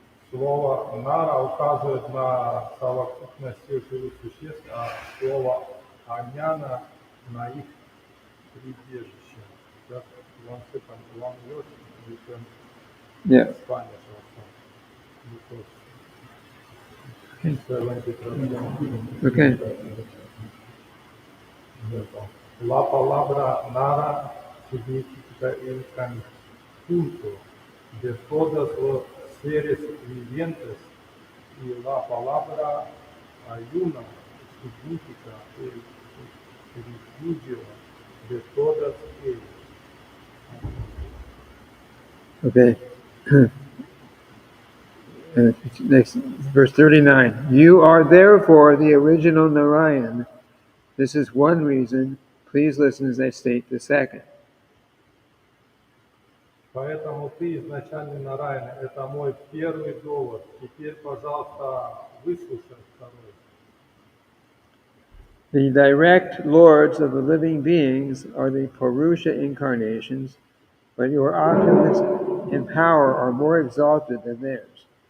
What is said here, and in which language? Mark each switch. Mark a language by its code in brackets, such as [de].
[ru] Слово «нара» указывает на совокупность всех живых существ, а слово «аняна» на их прибежище. [en] Just one second, one word, you can Yeah. Spanish also, because 70%. Okay. [es] La palabra nara significa el conjunto de todos los seres vivientes y la palabra ayuna significa el refugio de todos ellos. [en] Okay. Next, verse 39. You are therefore the original Narayan. This is one reason. Please listen as I state the second. [ru] Поэтому ты изначальный Нараяна. Это мой первый довод. Теперь, пожалуйста, выслушай второй. [en] The direct lords of the living beings are the Purusha incarnations, but your opulence and power are more exalted than theirs.